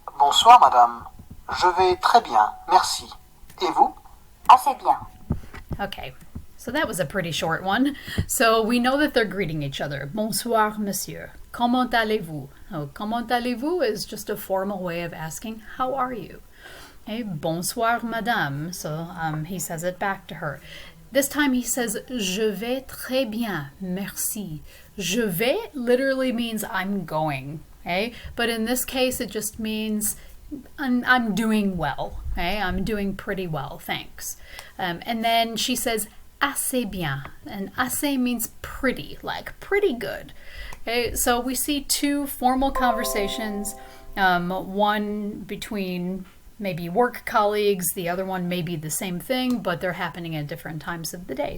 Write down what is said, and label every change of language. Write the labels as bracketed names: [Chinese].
[French] Bonsoir, madame. Je vais très bien, merci. Et vous? Assez bien. [English] Okay, so that was a pretty short one. So we know that they're greeting each other. [French] Bonsoir, monsieur. Comment allez-vous? [English] Oh, [French] comment allez-vous [English] is just a formal way of asking, how are you? Okay, [French] bonsoir, madame. [English] So he says it back to her. This time he says, [French] je vais très bien, merci. Je vais [English] literally means I'm going, okay? But in this case, it just means I'm doing well, okay? I'm doing pretty well, thanks. And then she says, [French] assez bien. [English] And assez means pretty, like pretty good. Okay, so we see two formal conversations, one between maybe work colleagues, the other one may be the same thing, but they're happening at different times of the day.